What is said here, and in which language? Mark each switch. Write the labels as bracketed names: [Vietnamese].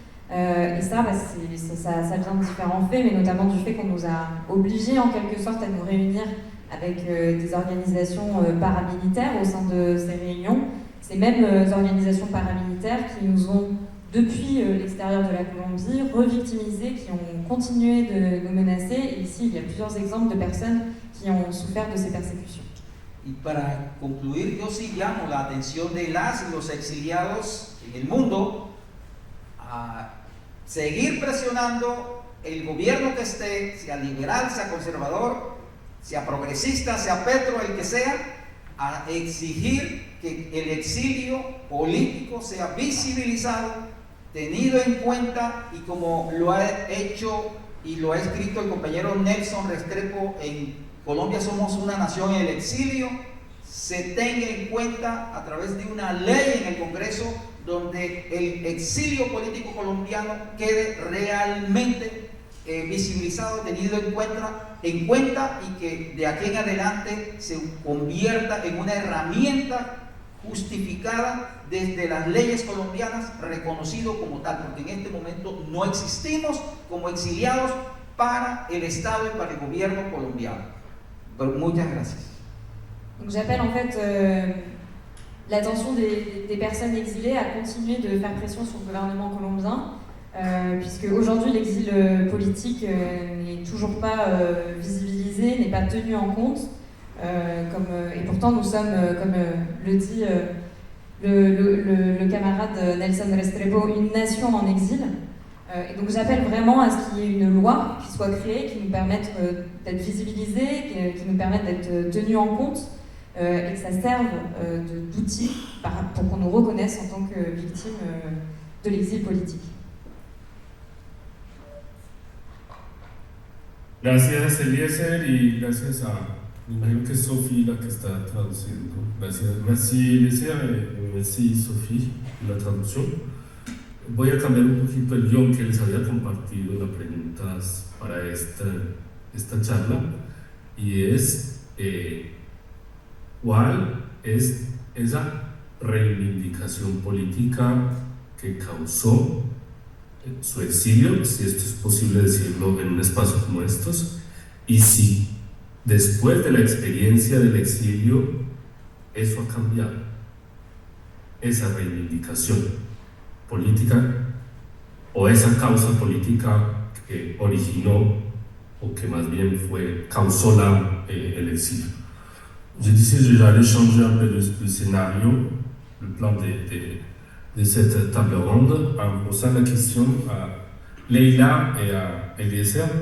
[French] Et ça, ça vient de différents faits, mais notamment du fait qu'on nous a obligés en quelque sorte à nous réunir avec des organisations paramilitaires au sein de ces réunions. Ces mêmes organisations paramilitaires qui nous ont, depuis l'extérieur de la Colombie, revictimisés, qui ont continué de nous menacer. Et ici, il y a plusieurs exemples de personnes qui ont souffert de ces persécutions. [Spanish] Y para concluir, yo sí llamo la atención de las y los exiliados en el mundo a seguir presionando el gobierno que esté, sea liberal, sea conservador, sea progresista, sea Petro, el que sea, a exigir que el exilio político sea visibilizado, tenido en cuenta, y como lo ha hecho y lo ha escrito el compañero Nelson Restrepo en Colombia somos una nación en el exilio, se tenga en cuenta a través de una ley en el Congreso donde el exilio político colombiano quede realmente visibilizado, tenido en cuenta y que de aquí en adelante se convierta en una herramienta justificada desde las leyes colombianas, reconocido como tal, porque en este momento no existimos como exiliados para el Estado y para el gobierno colombiano. Muchas gracias. [French] Donc j'appelle en fait l'attention des personnes exilées à continuer de faire pression sur le gouvernement colombien, puisque aujourd'hui l'exil politique n'est toujours pas visibilisé, n'est pas tenu en compte, et pourtant nous sommes, comme le dit le camarade Nelson Restrepo, une nation en exil. Et donc j'appelle vraiment à ce qu'il y ait une loi qui soit créée, qui nous permette d'être visibilisés, qui nous permette d'être tenus en compte, et que ça serve d'outil pour qu'on nous reconnaisse en tant que victimes de l'exil politique. [Spanish] Gracias, Eliezer, y gracias me imagino que es Sophie la que está traduciendo. Gracias, [French] merci Eliezer, merci Sophie, [Spanish] la traducción. Voy a cambiar un poquito el guión que les había compartido, las preguntas para esta charla, y es ¿cuál es esa reivindicación política que causó su exilio, si esto es posible decirlo en un espacio como estos, y si después de la experiencia del exilio eso ha cambiado, esa reivindicación política o esa causa política que originó o que más bien causó el exilio. [French] Je disais, j'allais changer un peu le scénario, le plan de cette table ronde, en posant la question à Leila et à Eliezer.